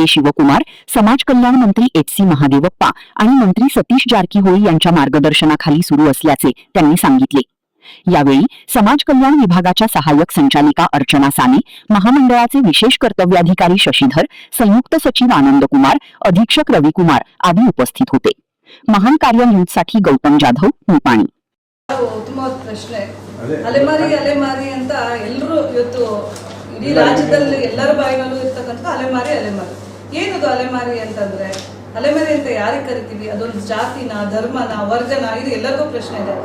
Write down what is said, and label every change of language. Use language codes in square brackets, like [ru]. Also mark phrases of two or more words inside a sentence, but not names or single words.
[mr] शिवकुमार, समाज कल्याण मंत्री एच.सी. महादेवप्पा आणि मंत्री सतीश जारकीहोळी यांच्या मार्गदर्शनाखाली सुरू असल्याचे त्यांनी सांगितले. यावेळी समाज कल्याण विभागाच्या सहाय्यक संचालिका अर्चना साने, महामंडळाचे विशेष कर्तव्याधिकारी शशीधर, संयुक्त सचिव आनंद कुमार, अधीक्षक रविकुमार आदी उपस्थित होते. महान कार्य न्यूजसाठी गौतम जाधव, निपाणी. [kn] ಉತ್ತಮವಾದ ಪ್ರಶ್ನೆ. ಅಲೆಮಾರಿ ಅಂತ ಎಲ್ಲರೂ ಇವತ್ತು ಇಡೀ ರಾಜ್ಯದಲ್ಲಿ ಎಲ್ಲರ ಬಾಯಿನಲ್ಲೂ ಇರ್ತಕ್ಕಂಥ ಅಲೆಮಾರಿ. ಏನದು ಅಲೆಮಾರಿ ಅಂತಂದ್ರೆ, ಅಲೆಮಾರಿ ಅಂತ ಯಾರಿಗೆ ಕರಿತೀವಿ? ಅದೊಂದು ಜಾತಿನ, ಧರ್ಮನ, ವರ್ಗನ, ಇದು ಎಲ್ಲರಿಗೂ ಪ್ರಶ್ನೆ ಇದೆ.